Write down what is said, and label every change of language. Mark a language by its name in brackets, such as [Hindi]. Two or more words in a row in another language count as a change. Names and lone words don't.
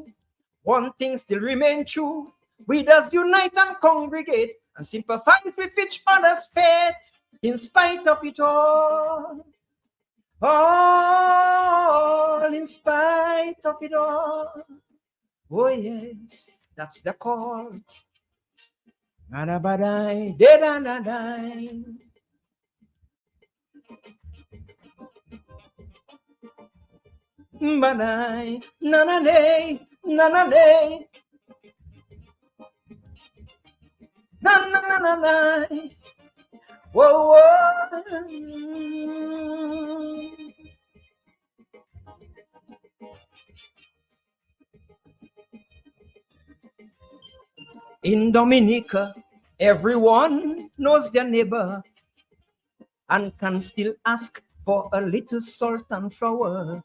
[English] One thing still remains true. We does unite and congregate and sympathize with each other's fate in spite of it all. All in spite of it all. Oh yes, that's the call. Badai, de-da-da-dai. Badai, na-na-nay, na-na-nay. Na-na-na-na-nay. Whoa, whoa. In Dominica, everyone knows their neighbor and can still ask for a little salt and flour.